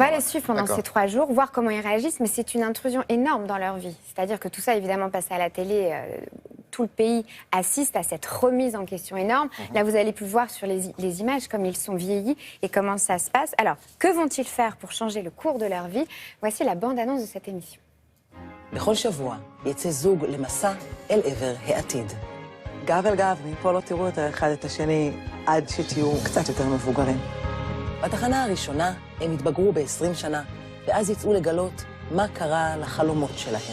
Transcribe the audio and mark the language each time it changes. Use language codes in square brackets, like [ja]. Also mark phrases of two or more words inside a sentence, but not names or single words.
[fr] On va les suivre pendant ces 3 jours, voir comment ils réagissent, mais c'est une intrusion énorme dans leur vie. C'est-à-dire que tout ça, évidemment, passe à la télé, tout le pays assiste à cette remise en question énorme. Là, vous allez pu voir sur les images comme ils sont vieillis et comment ça se passe. Alors, que vont-ils faire pour changer le cours de leur vie? Voici la bande-annonce de cette émission. [he] בכל שבוע יצא זוג למסע אל עבר העתיד. גב אל גב, מפה לא תראו יותר אחד את השני עד שתהיו קצת יותר מבוגרים. בתחנה הראשונה הם התבגרו ב-20 שנה, ואז יצאו לגלות מה קרה לחלומות שלהם.